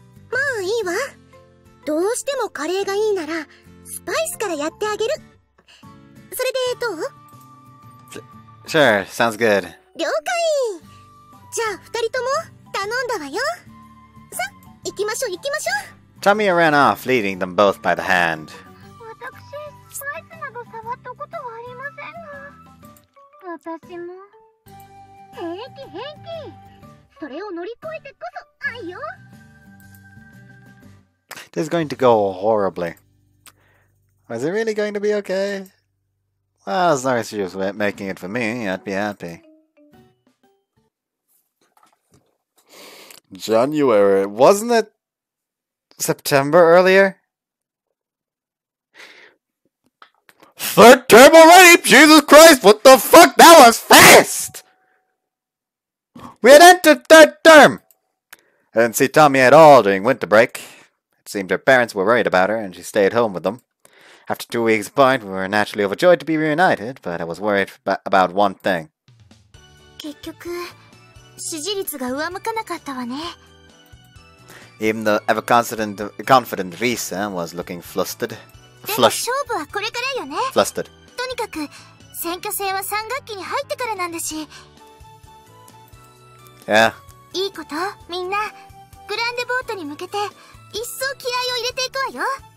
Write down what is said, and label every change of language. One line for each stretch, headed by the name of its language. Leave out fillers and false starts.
Japanese: まあいいわ。どうしてもカレーがいいなら、スパイスからやってあげる。それでどう？
English: Sure, sounds good.
Japanese: 了解。じゃあ二人とも頼んだわよ。さ、行きましょう行きましょう。
English: Tamie ran off, leading them both by the hand.
Japanese: 私、スパイスなど触ったことはありませんが。私も。平気平気。それを乗り越えてこそ愛よ。
English: This is going to go horribly. Is it really going to be okay? Well, as long as she was making it for me, I'd be happy. January. Wasn't it September earlier? Third term already? Jesus Christ, what the fuck? That was fast! We had entered third term! I didn't see Tamie at all during winter break. It seemed her parents were worried about her, and she stayed home with them. After 2 weeks apart, we were naturally overjoyed to be reunited, but I was worried about one thing.
Japanese: 結局、支持率が上向かなかったわね。
English: Even the ever-confident Risa was looking flustered.
Japanese: でも勝負はこれからよね。
English: Flustered.
Japanese: とにかく、選挙戦は3学期に入ってからなんだし。
English: Yeah.
Japanese: いいこと、みんな。グランデボートに向けて、一層気合を入れていくわよ。